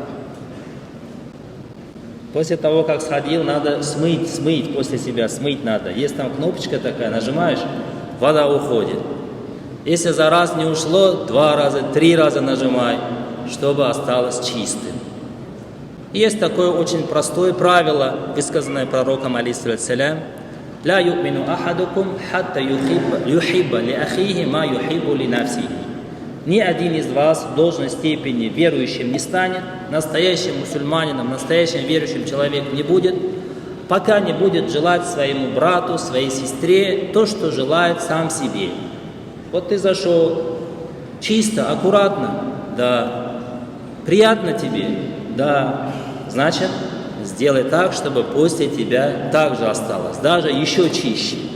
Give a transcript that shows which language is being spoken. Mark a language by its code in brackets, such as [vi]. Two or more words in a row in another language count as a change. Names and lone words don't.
[ru] После того, как сходил, надо смыть после себя, смыть надо. Есть там кнопочка такая, нажимаешь, вода уходит. Если за раз не ушло, 2 раза, 3 раза нажимай, чтобы осталось чистым. Есть такое очень простое правило, высказанное пророком, [ar] عليه السلام: «لا يؤمن أحدكم حتى يحب لأخيه ما يحب لنفسه». [ru] Ни один из вас в должной степени верующим не станет, настоящим мусульманином, настоящим верующим человеком не будет, пока не будет желать своему брату, своей сестре то, что желает сам себе. Вот ты зашел чисто, аккуратно, да, приятно тебе, да, значит, сделай так, чтобы после тебя также осталось, даже еще чище.